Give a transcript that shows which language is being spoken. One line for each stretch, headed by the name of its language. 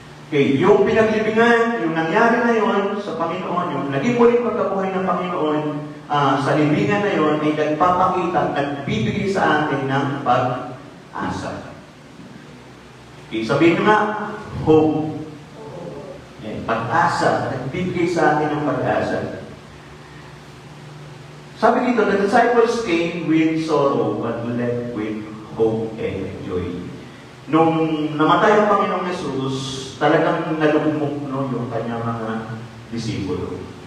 Filipino: Okay, yung pinaglibingan, yung nangyari na yon sa Panginoon, yung naging muling pagkabuhay ng Panginoon, sa libingan na yon ay nagpapakita, nagbibigay sa atin ng pag-asa. Okay, sabihin nga, hope. Pag-asa, nagbibigay sa atin ng pag-asa. Sabi dito,
English: the disciples came with sorrow, but left with hope and joy.
Filipino: Nung namatay ang Panginoong Yesus, talagang nalugmok yung kanyang mga disipulo.